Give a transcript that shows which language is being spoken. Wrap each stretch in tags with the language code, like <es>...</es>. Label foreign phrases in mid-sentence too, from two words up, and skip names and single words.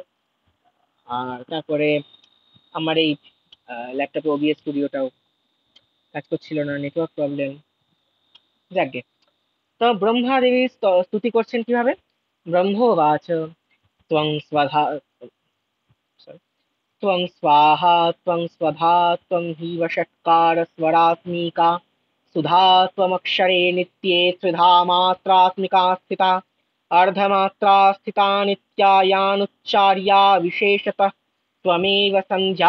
<bn>আর তারপরে আমার এই ল্যাপটপে ওবিএস স্টুডিওটাও কাজ করছিল না,</bn> <en>network problem.</en> <bn>যাকে, তো ব্রহ্মা দেবী স্তুতি করছেন কিভাবে।</bn> <sa>ব্রহ্মোবাচ ত্বং স্বধা sorry, त्वं स्वाहा त्वं स्वधा त्वं हीव षट्कार स्वरात्मिका सुधा त्वमक्षरे नित्ये त्रिधा मात्रात्मिका स्थिता अर्धमात्रा स्थिता नित्या यानुच्चार्या विशेषतः त्वमेव सन्ध्या</sa>